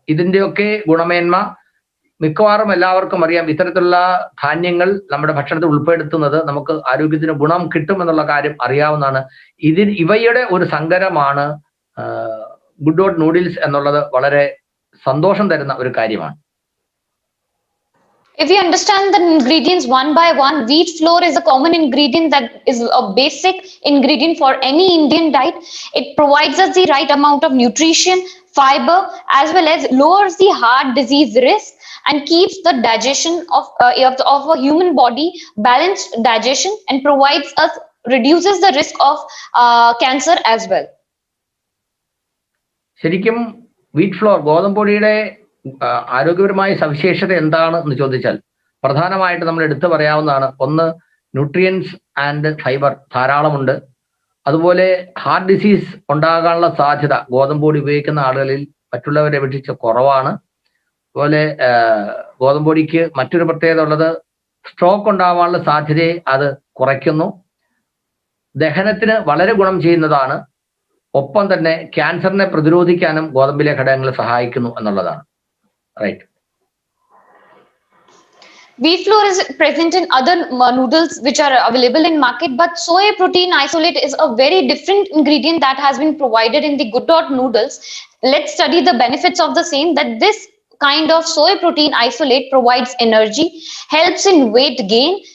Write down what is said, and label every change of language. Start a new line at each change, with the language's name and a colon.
Malayalam: ഇതിന്റെയൊക്കെ ഗുണമേന്മ മിക്കവാറും എല്ലാവർക്കും അറിയാം. ഇത്തരത്തിലുള്ള ധാന്യങ്ങൾ നമ്മുടെ ഭക്ഷണത്തിൽ ഉൾപ്പെടുത്തുന്നത് നമുക്ക് ആരോഗ്യത്തിന് ഗുണം കിട്ടും എന്നുള്ള കാര്യം അറിയാവുന്നതാണ്. ഇവയുടെ ഒരു സങ്കരമാണ് ഗുഡ് ഡോട്ട് നൂഡിൽസ് എന്നുള്ളത് വളരെ സന്തോഷം തരുന്ന ഒരു കാര്യമാണ്.
English: If you understand the ingredients one by one, wheat flour is a common ingredient that is a basic ingredient for any Indian diet. It provides us the right amount of nutrition, fiber, as well as lowers the heart disease risk and keeps the digestion of a human body balanced digestion and reduces the risk of cancer as well.
Malayalam: ശരിക്കും wheat floor, ഗോതമ്പൊടിയുടെ ആരോഗ്യപരമായ സവിശേഷത എന്താണ് എന്ന് ചോദിച്ചാൽ പ്രധാനമായിട്ട് നമ്മൾ എടുത്തു പറയാവുന്നതാണ്. ഒന്ന്,
English: nutrients and fibre
Malayalam: ധാരാളമുണ്ട്. അതുപോലെ ഹാർട്ട് ഡിസീസ് ഉണ്ടാകാനുള്ള സാധ്യത ഗോതമ്പൊടി ഉപയോഗിക്കുന്ന ആളുകളിൽ മറ്റുള്ളവരെ അപേക്ഷിച്ച് കുറവാണ്. അതുപോലെ ഗോതമ്പൊടിക്ക് മറ്റൊരു പ്രത്യേകത ഉള്ളത് സ്ട്രോക്ക് ഉണ്ടാവാനുള്ള സാധ്യതയെ അത് കുറയ്ക്കുന്നു. ദഹനത്തിന് വളരെ ഗുണം ചെയ്യുന്നതാണ്. ഒപ്പം തന്നെ ക്യാൻസറിനെ പ്രതിരോധിക്കാനും ഗോതമ്പിലെ ഘടകങ്ങൾ സഹായിക്കുന്നു എന്നുള്ളതാണ്.
English: Right. Wheat flour is present in other noodles which are available in market, but soy protein isolate is a very different ingredient that has been provided in the Good Dot noodles. Let's study the benefits of the same, that this kind of soy protein isolate provides energy, helps in weight gain.